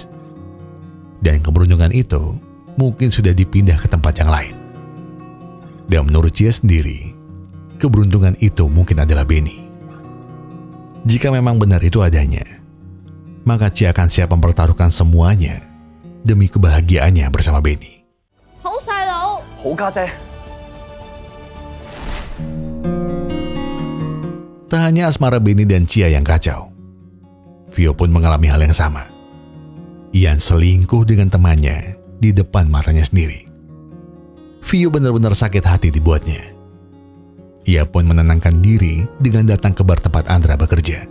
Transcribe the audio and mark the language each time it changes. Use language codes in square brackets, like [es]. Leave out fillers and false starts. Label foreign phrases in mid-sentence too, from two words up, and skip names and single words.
[id] Dan keberuntungan itu mungkin sudah dipindah ke tempat yang lain. Dan menurut Cia sendiri, keberuntungan itu mungkin adalah Benny. Jika memang benar itu adanya, maka Cia akan siap mempertaruhkan semuanya demi kebahagiaannya bersama Benny. [yue] 好細佬，好家姐， [id] Tak hanya asmara Benny dan Chia yang kacau, Vio pun mengalami hal yang sama. Ian selingkuh dengan temannya di depan matanya sendiri. Vio benar-benar sakit hati dibuatnya. Ia pun menenangkan diri dengan datang ke bar tempat Andra bekerja.